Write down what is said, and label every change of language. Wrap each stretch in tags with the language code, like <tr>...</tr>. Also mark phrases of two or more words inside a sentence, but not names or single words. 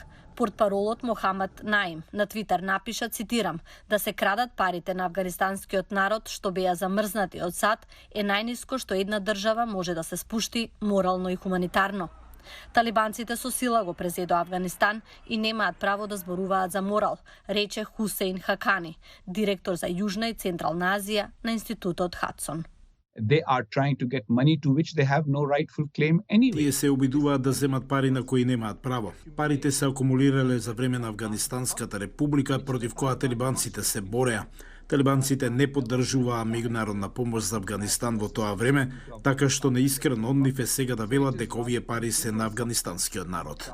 <mk>Портпаролот Мохамед Наим на Твитер напиша, цитирам, да се крадат парите на афганистанскиот народ што беа замрзнати од САД е најниско што една држава може да се спушти морално и хуманитарно. Талибанците со сила го презедо Афганистан и немаат право да зборуваат за морал, рече Хусейн Хакани, директор за Јужна и Централна Азија на Институтот Хадсон.</mk> <en>They are trying to get money to which they have no rightful claim anyway.</en> <mk>Тие се обидуваат да земат пари на кои немаат право. Парите се акумулирале за време на Афганистанската република против која талибанците се бореа. Талибанците не поддржуваа меѓународна помош за Афганистан во тоа време, така што неискрено од нив е сега да велат дека овие пари се на афганистанскиот народ.</mk>